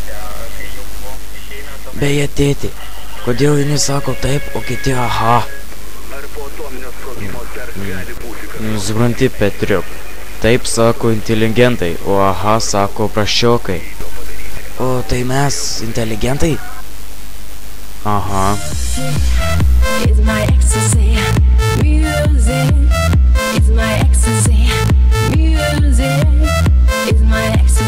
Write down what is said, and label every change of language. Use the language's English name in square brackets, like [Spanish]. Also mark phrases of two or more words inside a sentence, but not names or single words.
[Lithuanian] Beje, tėti, kodėl vieni sako taip, o kiti aha? Supranti, Petriuk. Taip sako inteligentai, o aha sako praščiokai. O tai mes inteligentai? Aha. [English] It's my ecstasy, music. It's my ecstasy, music. It's my